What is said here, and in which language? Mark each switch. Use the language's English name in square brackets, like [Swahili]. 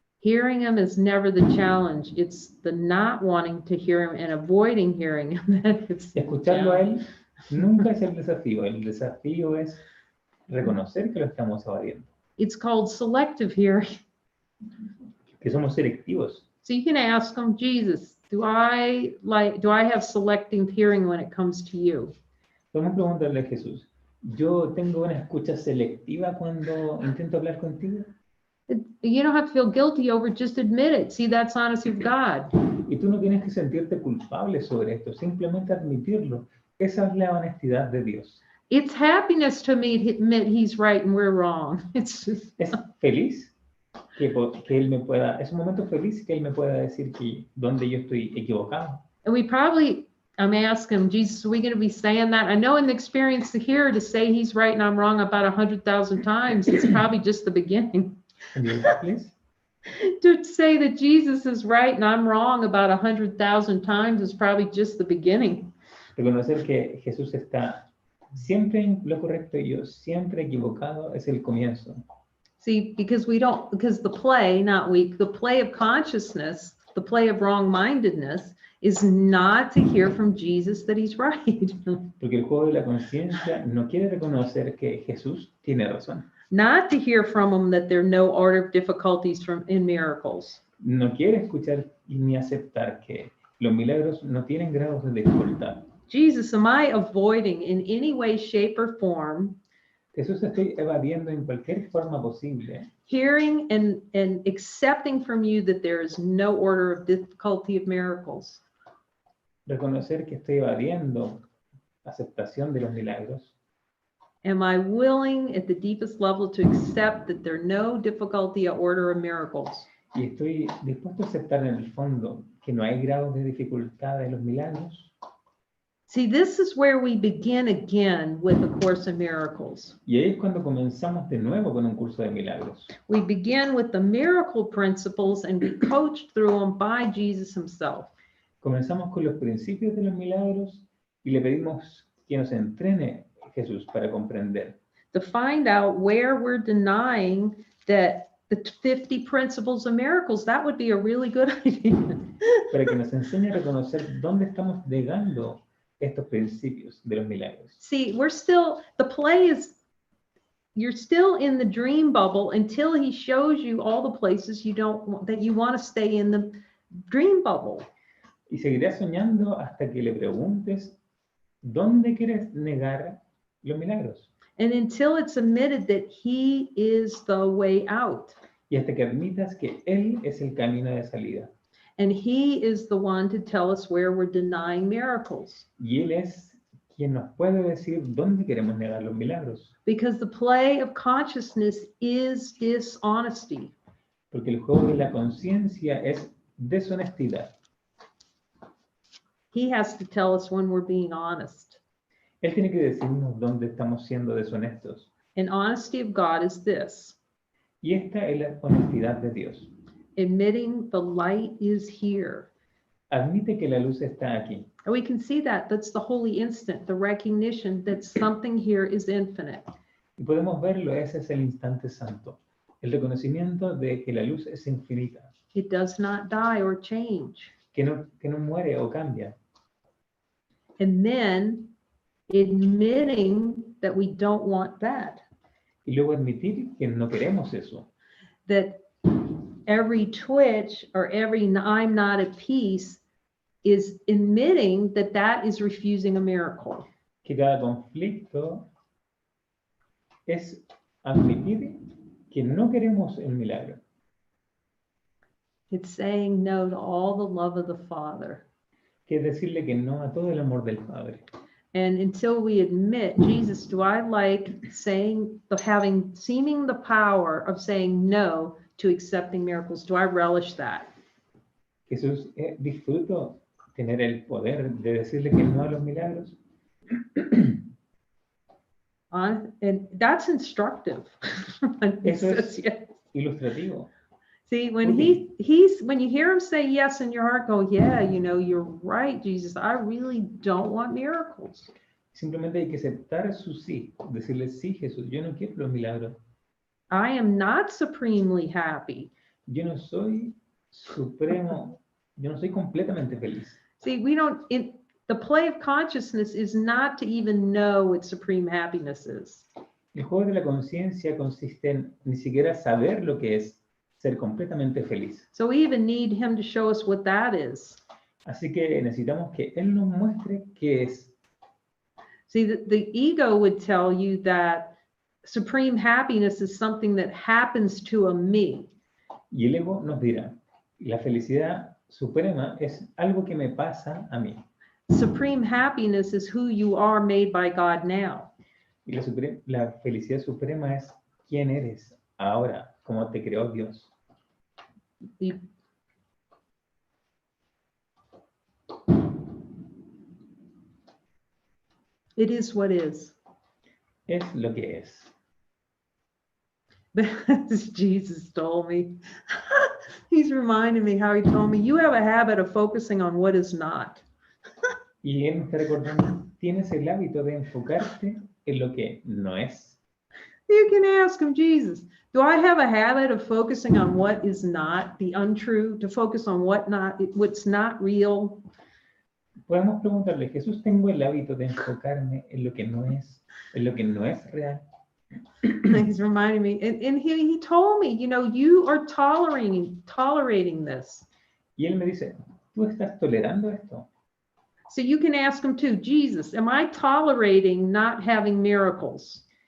[English] Hearing him is never the challenge. It's the not wanting to hear him and avoiding hearing him. It's the [Spanish] Escucharlo a [English] challenge. [Spanish] él nunca es el desafío es reconocer que lo estamos evadiendo, [English] It's called selective hearing. [Spanish] que somos selectivos. [English] So you can ask him, Jesus, do I have selective hearing when it comes to you? [Spanish] Podemos preguntarle a Jesús, ¿yo tengo una escucha selectiva cuando intento hablar contigo? [English] You don't have to feel guilty over it, just admit it. See, that's honesty with God. [Spanish] Y tú no tienes que sentirte culpable sobre esto, simplemente admitirlo. Esa es la honestidad de Dios. [English] It's happiness to me to admit he's right and we're wrong. It's just, [Spanish] Es feliz que él me pueda, es un momento feliz que él me pueda decir que donde yo estoy equivocado. [English] and we probably, I'm asking, Jesus, are we going to be saying that? I know in the experience here to say he's right and I'm wrong about 100,000 times, it's probably just the beginning. Can you repeat, please? To say that Jesus is right and I'm wrong about 100,000 times is probably just the beginning. [Spanish] Reconocer que Jesús está siempre en lo correcto y yo siempre equivocado es el comienzo. [English] See, because the play, not weak, the play of consciousness, the play of wrong-mindedness is not to hear from Jesus that he's right. [Spanish] Porque el juego de la conciencia no quiere reconocer que Jesús tiene razón. [English] Not to hear from him that there are no order of difficulties in miracles. [Spanish] No quiere escuchar ni aceptar que los milagros no tienen grados de dificultad. [English] Jesus, am I avoiding in any way, shape, or form [Spanish] Jesús, estoy evadiendo en cualquier forma posible, [English] hearing and accepting from you that there is no order of difficulty of miracles? [Spanish] reconocer que estoy evadiendo aceptación de los milagros. [English] Am I willing at the deepest level to accept that there are no difficulty or order of miracles? [Spanish] Y estoy dispuesto a aceptar en el fondo que no hay grados de dificultad de los milagros. [English] See, this is where we begin again with A Course in Miracles. [Spanish] Y ahí es cuando comenzamos de nuevo con un curso de milagros. [English] We begin with the miracle principles and we coach through them by Jesus himself. [Spanish] Comenzamos con los principios de los milagros y le pedimos que nos entrene Jesús para comprender. [English] To find out where we're denying that the 50 principles of miracles, that would be a really good idea. [Spanish] Para que nos enseñe a reconocer dónde estamos negando estos principios de los milagros. [English] See, we're still, the play is, you're still in the dream bubble until he shows you all the places you don't want, that you want to stay in the dream bubble. [Spanish] Y seguirás soñando hasta que le preguntes dónde quieres negar los milagros. [English] And until it's admitted that he is the way out. [Spanish] Y hasta que admitas que Él es el camino de salida. [English] And he is the one to tell us where we're denying miracles. [Spanish] Y Él es quien nos puede decir dónde queremos negar los milagros. [English] Because the play of consciousness is dishonesty. [Spanish] Porque el juego de la conciencia es deshonestidad. [English] He has to tell us when we're being honest. [Spanish] Él tiene que decirnos dónde estamos siendo deshonestos. [English] And honesty of God is this: [Spanish] Y esta es la honestidad de Dios. [English] admitting the light is here. [Spanish] Admite que la luz está aquí. [English] And we can see that. That's the holy instant, the recognition that something here is infinite. [Spanish] Y podemos verlo, ese es el instante santo. El reconocimiento de que la luz es infinita. [English] It does not die or change. [Spanish] Que no muere o cambia. [English] And then admitting that we don't want that. [Spanish] Y luego admitir que no queremos eso. [English] That every twitch or every I'm not at peace is admitting that that is refusing a miracle. [Spanish] Que cada conflicto es admitir que no queremos el milagro. [English] It's saying no to all the love of the Father. [Spanish] Que es decirle que no a todo el amor del Padre. [English] And until we admit, Jesus, do I like seeming the power of saying no to accepting miracles? Do I relish that? [Spanish] Jesús, disfruto tener el poder de decirle que no a los milagros. [English] And that's instructive. [Spanish] Eso es [English] Says yes. [Spanish] ilustrativo. [English] See, when when you hear him say yes in your heart, go, yeah, you're right, Jesus. I really don't want miracles. [Spanish] Simplemente hay que aceptar su sí. Decirle, sí, Jesús, yo no quiero los milagros. [English] I am not supremely happy. [Spanish] Yo no soy supremo, yo no soy completamente feliz. [English] See, the play of consciousness is not to even know what supreme happiness is. [Spanish] El juego de la conciencia consiste en ni siquiera saber lo que es ser completamente feliz. [English] So we even need him to show us what that is. [Spanish] Así que necesitamos que Él nos muestre qué es. [English] See, the ego would tell you that supreme happiness is something that happens to a me. [Spanish] Y el ego nos dirá, la felicidad suprema es algo que me pasa a mí. [English] Supreme happiness is who you are made by God now. [Spanish] Y la felicidad suprema es quién eres ahora, como te creó Dios. [English] It is what is. [Spanish] Es lo que es. [English] Jesus told me. He's reminding me how he told me, you have a habit of focusing on what is not. [Spanish] Y Él me está recordando, tienes el hábito de enfocarte en lo que no es. [English] You can ask him, Jesus, do I have a habit of focusing on what is not, the untrue, to focus on what's not real? [Spanish] Podemos preguntarle, Jesús, ¿tengo el hábito de enfocarme en lo que no es real? [English] He's reminding me, and he told me, you are tolerating this. [Spanish] Y Él me dice, ¿tú estás tolerando esto? [English] So you can ask him too, Jesus, am I tolerating not having miracles?